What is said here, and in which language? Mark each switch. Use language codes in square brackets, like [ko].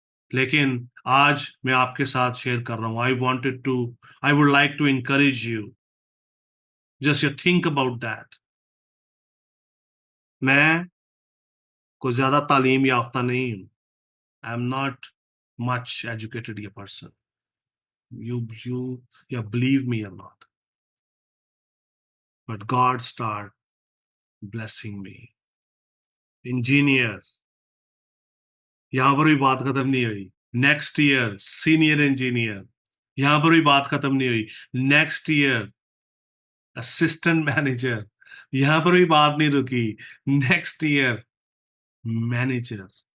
[hi] लेकिन आज मैं आपके साथ शेयर कर रहा हूं। [en] I would like to encourage you, just you think about that. [hi] मैं कोई ज्यादा तालीम याफ्ता नहीं हूं। [en] I am not much educated a person. You believe me or not, but God start blessing me. [hi] Engineer, यहां पर भी बात खत्म नहीं हुई। नेक्स्ट ईयर सीनियर इंजीनियर, यहां पर भी बात खत्म नहीं हुई। नेक्स्ट ईयर असिस्टेंट मैनेजर, यहां पर भी बात नहीं रुकी। Next year manager.